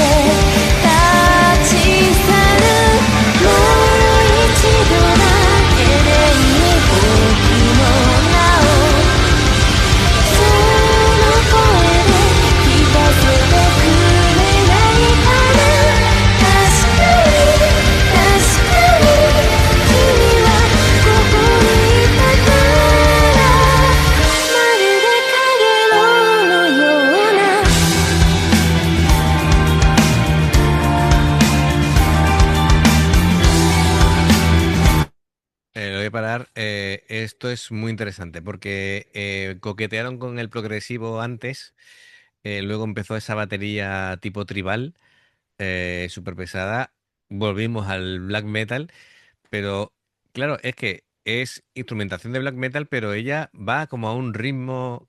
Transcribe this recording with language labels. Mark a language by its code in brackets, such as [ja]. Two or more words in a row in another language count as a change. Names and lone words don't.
[ja] 立ち去るもう一度だけでいい僕の名をその声で聞かせてくれないかな確かに確かに君はここにいたからまるで陽のような [es] Lo voy a parar. Esto es muy interesante porque coquetearon con el progresivo antes, luego empezó esa batería tipo tribal, súper pesada, volvimos al black metal, pero claro, es que es instrumentación de black metal, pero ella va como a un ritmo